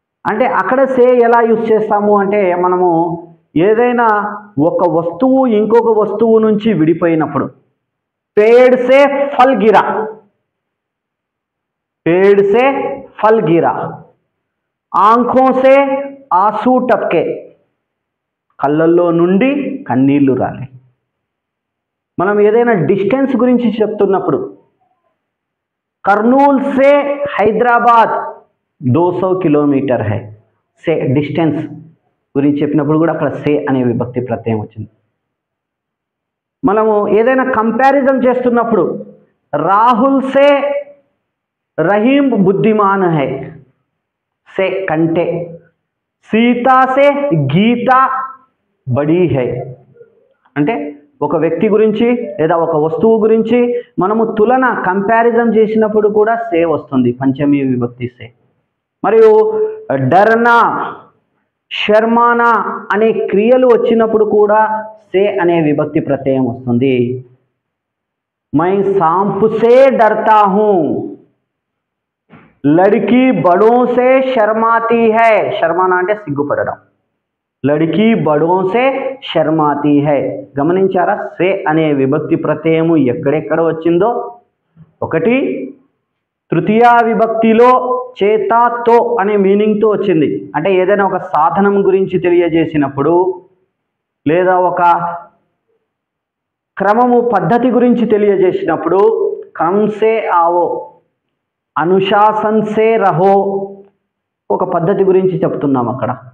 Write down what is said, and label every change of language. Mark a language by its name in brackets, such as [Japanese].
[Telugu] అంటే అక్కడ సే ఎలా యూజ్ చేస్తాము అంటే, మనము ఏదైనా ఒక వస్తువు ఇంకొక వస్తువు నుంచి విడిపోయినప్పుడు, [Hindi] పేడ్ సే ఫల్ గిరా, पेड़ से फल गिरा, आंखों से आंसू टपके, [Telugu] కళ్ళల్లో నుండి కన్నీళ్లు రాలే. మనం ఏదైనా డిస్టెన్స్ గురించి చెప్తున్నప్పుడు, [Hindi] కర్నూల్ సే హైదరాబాద్ 200 కిలోమీటర్ హై. [Telugu] సే డిస్టెన్స్ గురించి చెప్పినప్పుడు కూడా అక్కడ సే అనే విభక్తి ప్రత్యయం వచ్చింది. మనము ఏదైనా కంపారిజన్ చేస్తున్నప్పుడు, [Hindi] రాహుల్ సే रहीम बुद्धिमान है से कंटे, सीता से गीता बड़ी है. [Telugu] అంటే ఒక వ్యక్తి గురించి లేదా ఒక వస్తువు గురించి మనము తులన కంపారిజన్ చేసినప్పుడు కూడా సే వస్తుంది, పంచమీ విభక్తి సే. మరియు డర్నా, శర్మానా అనే క్రియలు వచ్చినప్పుడు కూడా సే అనే విభక్తి ప్రత్యయం వస్తుంది. [Hindi] मैं सांप से डरता हूं. लड़की बड़ों से शर्माती है. [Telugu] शर्माना అంటే సిగ్గుపడడం. [Hindi] लड़की बड़ों से शर्माती है. [Telugu] గమనించారా సే అనే విభక్తి ప్రత్యయము ఎక్కడెక్కడ వచ్చిందో? ఒకటి తృతీయ విభక్తిలో చేతతో అనే మీనింగ్ తో వచ్చింది. అంటే ఏదైనా ఒక సాధనం గురించి తెలియజేసినప్పుడు లేదా ఒక క్రమము పద్ధతి గురించి తెలియజేసినప్పుడు [Hindi] క్రమ్ సే ఆవో, అనుశాసన్ సే రహో, [Telugu] ఒక పద్ధతి గురించి చెప్తున్నాం అక్కడ.